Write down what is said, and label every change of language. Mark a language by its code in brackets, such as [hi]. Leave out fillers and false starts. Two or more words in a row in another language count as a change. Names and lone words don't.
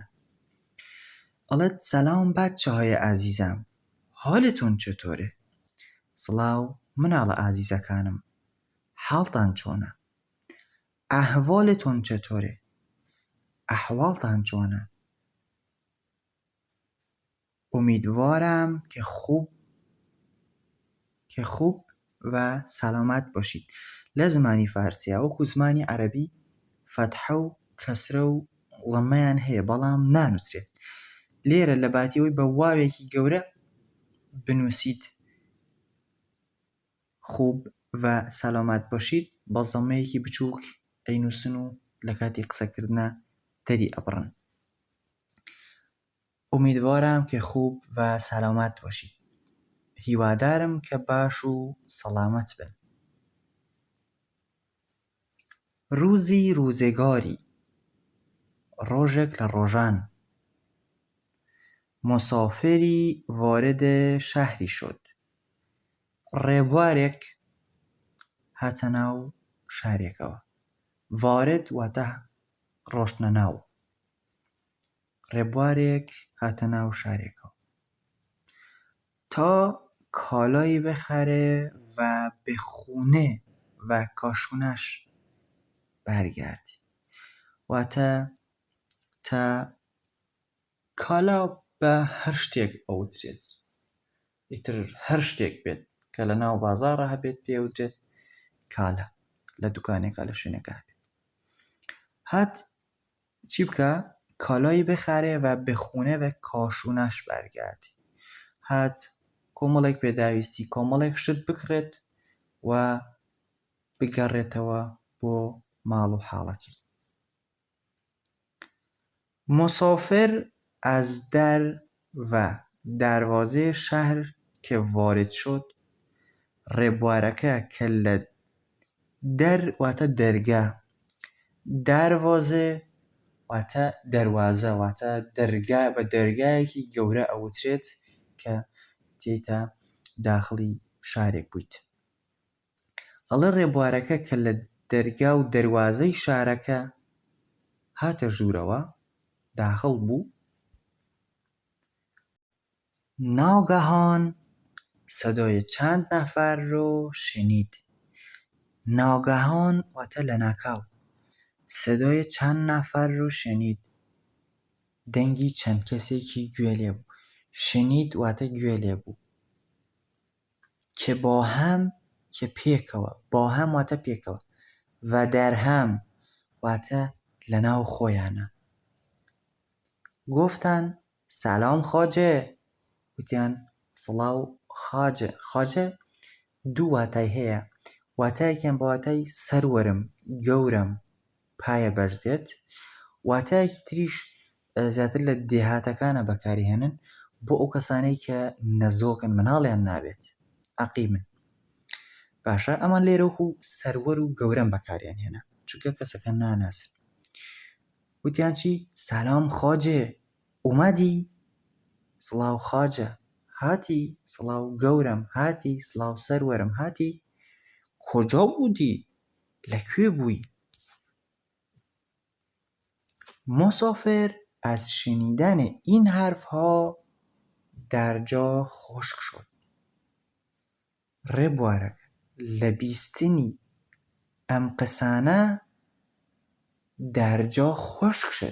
[fa] ئەڵێت: سەلام بەچەهای ئازیزم، حالتون چطوره؟ [ckb] سڵاو مناڵە ئازیزەکانم، حاڵتان چۆنە؟ [fa] ئەحوالتون چطوره؟ [ckb] ئەحواڵتان چۆنە؟ [fa] امیدوارم که خوب و سلامت باشید. [ckb] لە زمانی فارسیە وەکو زمانی عەرەبی فەتحە و کەسرە و ضەممەیان هەیە، بەڵام نانووسرێت. لێرە لە باتیەوەی بە واوێکی گەورە بنووسیت [fa] خوب و سەلامەت باشید، [ckb] بە زەممەیەکی بچووک ئەینووسن و لە کاتی قسەکردنە دەری ئەبڕن. [fa] امیدوارم که خوب و سلامت باشید. [ckb] هیوادارم کە باش و سەلامەت بن. [fa] روزی ڕووزێگاری، [ckb] ڕۆژێک لە ڕۆژان، [fa] مسافری وارد شهری شد. [ckb] ڕێبوارێک هاتە ناو شارێکەوە. وارد واتە ڕۆشتنە ناو. ڕێبوارێک هاتە ناو شارێکەوە [fa] تا کالایی بخره و به خونه و کاشونش برگردی. [ckb] واتە تا کالا بە هەر شتێک ئەوترێت، ئیتر هەر شتێک بێت کە لە ناو بازاڕە هەبێت پێوترێت کالا، لە دوکانێکە لە شوێنێکە هەبێت. هات چی بکە؟ [fa] کالایی بخره و به خونه و کاشونش برگردی. [ckb] هات کۆمەڵێک پێداویستی، کۆمەڵێک شت بکڕێت و بگەڕێتەوە بۆ ماڵ و حاڵەکەی. [fa] مسافر از در و دروازه شهر که وارد شد، [ckb] ڕێبوارەکە کە لە دەر واتە دەرگا، دروازە واتە دەروازە، واتە دەرگا، بە دەرگایەکی گەورە ئەوترێت کە تێیتا داخڵی شارێک بوویت. ئەڵێ ڕێبوارەکە کە لە دەرگا و دەروازەی شارەکە هاتە ژوورەوە، داخڵ بوو. [fa] ناگهان صدای چند نفر رو شنید. [ckb] ناگهان واتە لە ناکاو، [fa] صدای چند نفر رو شنید، [ckb] دەنگی چەند کەسێکی گوێ لێ بوو. شنید واتە گوێ لێ بوو. [fa] که با هم، [ckb] کە پێکەوە، [fa] با هم [ckb] واتە پێکەوە، و دەرهەم واتە لە ناو خۆیانە. [fa] گفتن سلام خواجه، [ckb] وتیان سڵاو خواجە. خواجە دوو واتای هەیە. واتایەکیان بە واتای سەروەرم، گەورم، پایە بەرز دێت. واتایەکی تریش زیاتر لە دێهاتەکانە بەکارهێنن بۆ ئەو کەسانەی کە نەزۆکن، مناڵیان نابێت، عەقیمن. باشە، ئەمان لێرە وەکو سەروەر و گەورەم بەکاریان هێنا. چونکە کەسەکە ناناسن. وتیان چی؟ [fa] سەلام خواجێ، ئومەدی؟ [ckb] سڵاو خواجە، هاتی؟ سڵاو گەورم، هاتی؟ سڵاو سەروەرم، هاتی؟ [fa] کۆجا بوودی؟ [ckb] لەکوێ بووی؟ [fa] مسافر از شنیدن این حرفها در جا خشک شد. [ckb] ڕێبوارەک لە بیستنی ئەم قسانە دەرجا [fa] خشک شد.